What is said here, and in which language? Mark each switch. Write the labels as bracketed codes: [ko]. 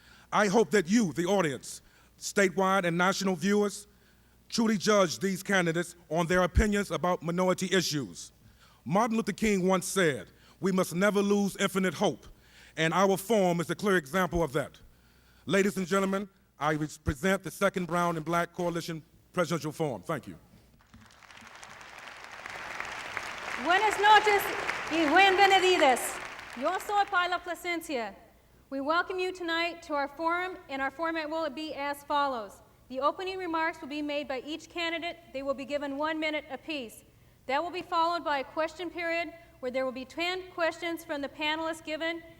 [en] I hope that you, the audience, statewide and national viewers, truly judge these candidates on their opinions about minority issues. Martin Luther King once said, "We must never lose infinite hope," and our forum is a clear example of that. Ladies and gentlemen, I present the second Brown and Black Coalition Presidential Forum. Thank you. [es] Buenas noches y bienvenidos. Yo soy Paula Plasencia. [en] We welcome you tonight to our forum, and our format will be as follows. The opening remarks will be made by each candidate. They will be given 1 minute apiece. That will be followed by a question period where there will be 10 questions from the panelists given.